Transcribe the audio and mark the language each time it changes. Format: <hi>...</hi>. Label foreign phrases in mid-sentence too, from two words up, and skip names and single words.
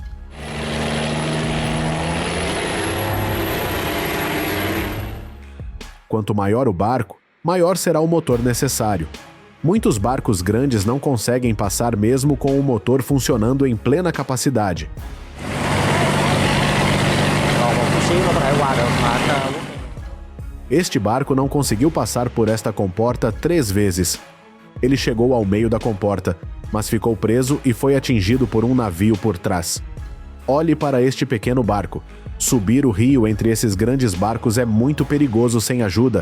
<pt>Quanto maior o barco, maior será o motor necessário. Muitos barcos grandes não conseguem passar mesmo com o motor funcionando em plena capacidade.</pt> <vi>chút xíu nó có thể qua được mà anh</vi> <pt>Este barco não conseguiu passar por esta comporta 3 vezes. Ele chegou ao meio da comporta, mas ficou preso e foi atingido por um navio por trás. Olhe para este pequeno barco. Subir o rio entre esses grandes barcos é muito perigoso sem ajuda.</pt>